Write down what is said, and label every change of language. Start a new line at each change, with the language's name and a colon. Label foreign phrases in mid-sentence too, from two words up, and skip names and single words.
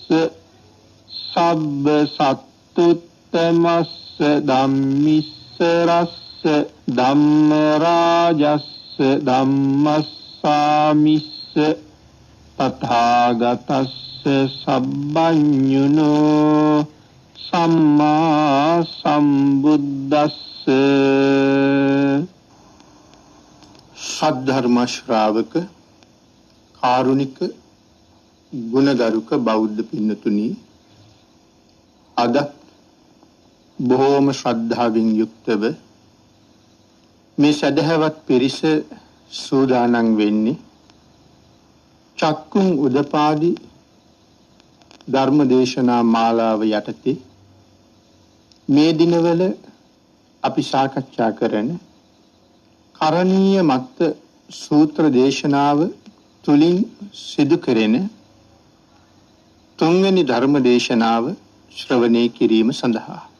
Pali: සබ්බ සත්තුත්තමස්ස ධම්මිස්සරස්ස ධම්මරාජස්ස ධම්මස්සාමිස්ස තථාගතස්ස සබ්බඤුනෝ සම්මා සම්බුද්දස්ස.
Sinhala: සද්ධර්ම ශ්‍රාවක කාරුණික ගුණගරුක බෞද්ධ පින්නතුනි, අද බොහෝම ශ්‍රද්ධාවෙන් යුක්තව මේ සදහවත් පිරිස සූදානම් වෙන්නේ චක්කුම් උදපාදි ධර්ම දේශනා මාලාව යටතේ මේ දිනවල අපි සාකච්ඡා කරන කරණීය මත්ත සූත්‍ර දේශනාව තුලින් සිදු කෙරෙන තුන්වෙනි ධර්ම දේශනාව ශ්‍රවණය කිරීම සඳහා.